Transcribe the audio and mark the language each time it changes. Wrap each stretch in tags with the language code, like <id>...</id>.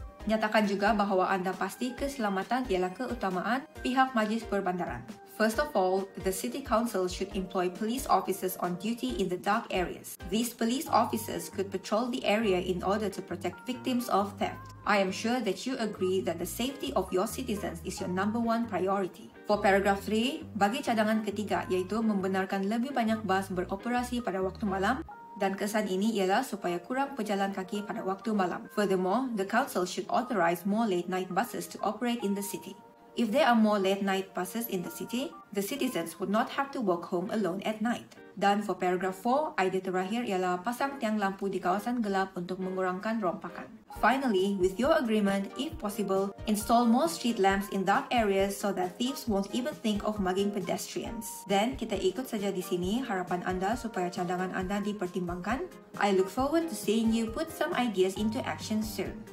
<ms>Nyatakan juga bahawa anda pasti keselamatan ialah keutamaan pihak majlis perbandaran.</ms> <en>First of all, the City Council should employ police officers on duty in the dark areas. These police officers could patrol the area in order to protect victims of theft. I am sure that you agree that the safety of your citizens is your number one priority. For paragraph 3,</en> <ms>bagi cadangan ketiga iaitu membenarkan lebih banyak bas beroperasi pada waktu malam, dan kesan ini ialah supaya kurang pejalan kaki pada waktu malam.</ms> <en>Furthermore, the council should authorize more late-night buses to operate in the city. If there are more late-night buses in the city, the citizens would not have to walk home alone at night.</en> <ms>Dan</ms> <en>for paragraph 4,</en> <ms>idea terakhir ialah pasang tiang lampu di kawasan gelap untuk mengurangkan rompakan.</ms> <en>Finally, with your agreement, if possible, install more street lamps in dark areas so that thieves won't even think of mugging pedestrians.</en> <ms>Then, kita ikut saja di sini harapan anda supaya cadangan anda dipertimbangkan.</ms> <en>I look forward to seeing you put some ideas into action soon.</en>